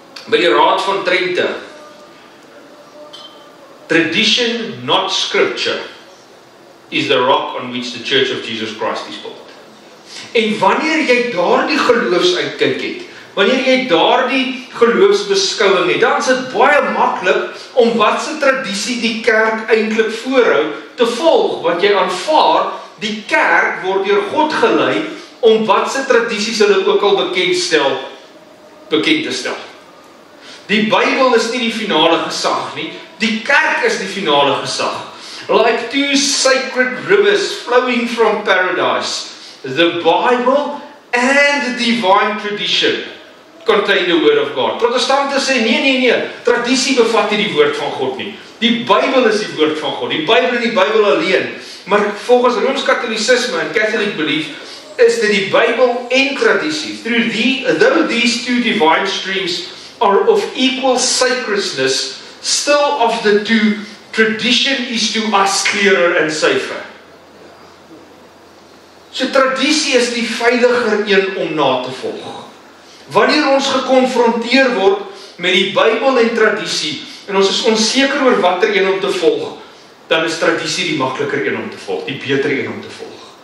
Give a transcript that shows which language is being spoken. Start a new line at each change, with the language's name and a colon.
Afrikaans: By die Raad van Trente,
English: tradition, not scripture, is the rock on which the Church of Jesus Christ is built.
Afrikaans: En wanneer jy daardie geloofsuitkyk het, wanneer jy daardie geloofsbeskouing het, dan is dit baie maklik om wat se tradisie die kerk eintlik voorhou te volg, want jy aanvaar die kerk word deur God gelei om wat se tradisies hulle ook al bekend te stel. Die Bybel is nie die finale gesag nie, die kerk is die finale gesag.
English: Like two sacred rivers flowing from paradise, the Bible and divine tradition contain the word of God.
Afrikaans: Protestante sê, nee, tradisie bevat nie die woord van God nie. Die Bybel is die woord van God, die Bybel en die Bybel alleen. Maar volgens Rooms-Katholicisme en Catholic belief, is dit die Bybel en tradisie.
English: Though these two divine streams are of equal sacredness, still of the two, tradition is to us clearer and safer.
Afrikaans: So tradisie is die veiliger een om na te volg. Wanneer ons gekonfronteer word met die Bybel en tradisie, en ons is onseker oor watter een om te volg, dan is tradisie die makliker een om te volg, die beter een om te volg.